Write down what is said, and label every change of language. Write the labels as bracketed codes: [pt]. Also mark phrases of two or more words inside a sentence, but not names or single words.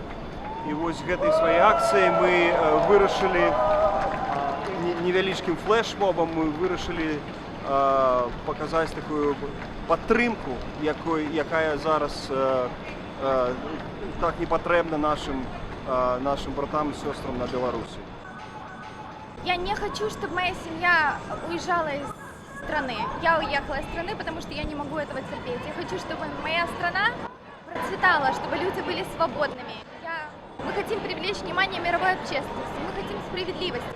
[be] І вось гэтай сваёй акцыяй мы вырашылі невялічкім флешмобам, мы вырашылі паказаць такую падтрымку, якая зараз так не патрэбна [ru] нашим братам и сестрам на Беларуси. Я не хочу, чтобы моя семья уезжала из страны. Я уехала из страны, потому что я не могу этого терпеть. Я хочу, чтобы моя страна процветала, чтобы люди были свободными. Мы хотим привлечь внимание мировой общественности, мы хотим справедливости.